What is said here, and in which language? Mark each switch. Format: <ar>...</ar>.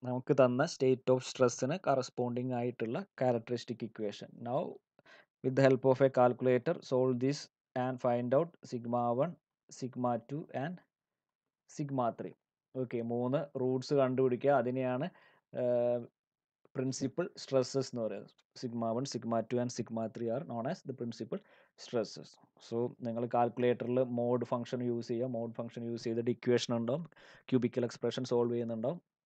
<ml>നമുക്ക് തന്ന state of സ്ട്രെസ്സിന് corresponding ആയിട്ടുള്ള characteristic equation.</ml> <en>Now with the help of a calculator solve this and find out σ1, σ2 and σ3.</en> <ml>Okay, 3 Roots കണ്ടുപിടിക്കുക. അതിനെയാണ് principal stresses എന്ന് പറയുന്നത്.</ml> <en>σ1, σ2 and σ3 are known as the principal stresses.</en> <ml>So നിങ്ങൾ കാൽക്കുലേറ്ററിൽ mode function use ചെയ്യുക. Mode function use ചെയ്തിട്ട് equation ഉണ്ടാവും, cubical expression solve ചെയ്യുന്നുണ്ടാവും.</ml>